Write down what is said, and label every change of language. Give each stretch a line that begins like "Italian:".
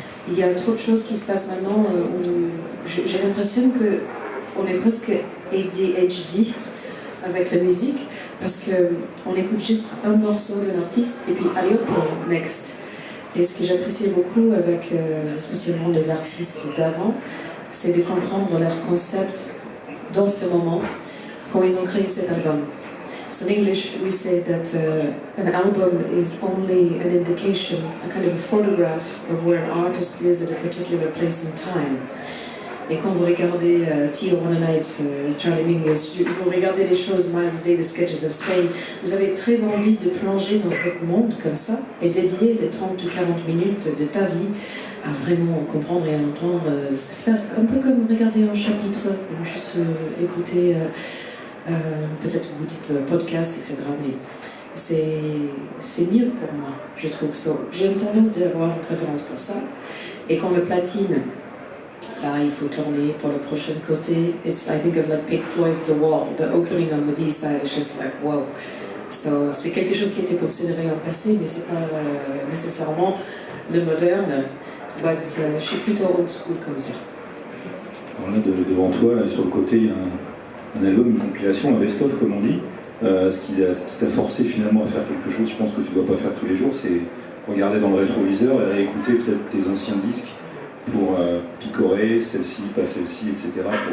French: Il y a trop de choses qui se passent maintenant où j'ai l'impression qu'on est presque ADHD avec la musique, parce qu'on écoute juste un morceau d'un artiste et puis allez hop, next. Et ce que j'apprécie beaucoup avec spécialement les artistes d'avant, c'est de comprendre leur concept dans ce moment, quand ils ont créé cet album.
English: So in English we say that an album is only an indication, a kind of a photograph of where an artist is at a particular place in time.
French: Et quand vous regardez Tijuana Nights, Charlie Mingus, vous regardez les choses, Miles Davis, Sketches of Spain, vous avez très envie de plonger dans ce monde comme ça et dédier les 30 ou 40 minutes de ta vie à vraiment comprendre et à entendre ce qui se passe. Un peu comme regarder un chapitre ou juste écouter, peut-être vous dites le podcast, etc. Mais c'est mieux pour moi, je trouve ça. J'ai une tendance d'avoir une préférence pour ça. Et quand le platine, là, il faut tourner pour le prochain côté.
English: I think of like Pink Floyd's The Wall. The opening on the B-side is just like, wow.
French: So, c'est quelque chose qui était considéré en passé, mais c'est pas nécessairement le moderne. But, je suis plutôt old school comme ça. Alors là, devant toi, là, sur le côté, il y a un album, une compilation, un best-of, comme on dit. Ce qui t'a forcé finalement à faire quelque chose, je pense que tu ne dois pas faire tous les jours, c'est regarder dans le rétroviseur et aller écouter peut-être tes anciens disques pour picorer celle-ci, pas celle-ci, etc.